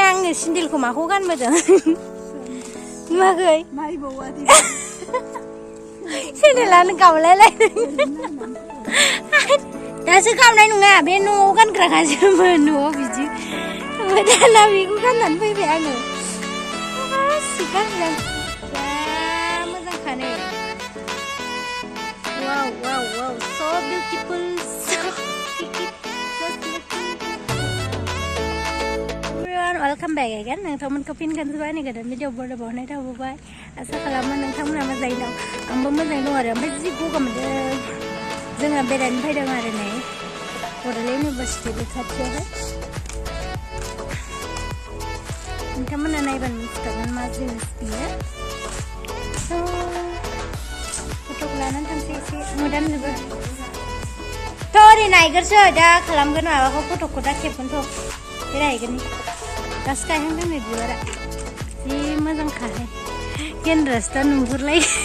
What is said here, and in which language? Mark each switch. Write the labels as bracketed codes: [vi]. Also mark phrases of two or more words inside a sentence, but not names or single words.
[brx] सिन्देलखौ माखौ गानबोदों नुवाखै सिन्देलानो गावलायलायदों दासो गावनाय नङा बे न'आव गानग्राखासोमोन न'आव बिदि ओमफ्राय दाना बेखौ गाननानै फैबाय आङो गानदों जा मोजांखानो वाव वाव वाव [en] so beautiful so welcome back again [brx] नोंथांमोनखौ फिन खनसेबाय आंनि गोदान भिडिअ बरायबावनाय थाबावबाय आसा खालामो नोंथांमोना मोजाङै दं आंबो मोजाङै दं आरो ओमफ्राय जि गगा मोनदों जोङो बेरायनो फैदों आरो नै बड'लेण्ड इउनिभारसिटि बे खाथियावहाय नोंथांमोना नायबानो मिथिखागोन मा जिनिस बियो फट'खौ लानानै थांसै एसे मोदानजोबो थ' ओरै नायगोरसै दा खालामगोन माबाखौ फट'खौ दा खेबगोनथ' बेरायहैगोन दासो गायहांदों नै बिबारा जि मोजांखाहाय गेन्द्रासो दा नुहुरलायो